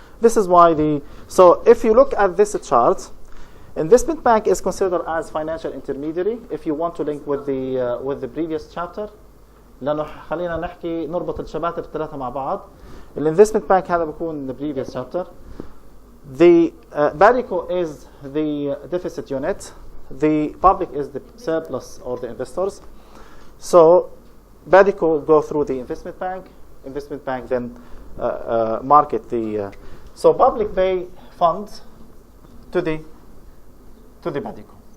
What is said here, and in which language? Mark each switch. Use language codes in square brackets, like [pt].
[en] This is why so if you look at this chart, investment bank is considered as financial intermediary if you want to link with the previous chapter. [ar] لأنه خلينا نحكي نربط الشباتر الثلاثة مع بعض. الانفستمنت بانك هذا بيكون [en] the previous chapter. The BADICO is the deficit unit. The public is the surplus or the investors. So BADICO go through the investment bank. Investment bank then market the. So public pay funds to the BADICO.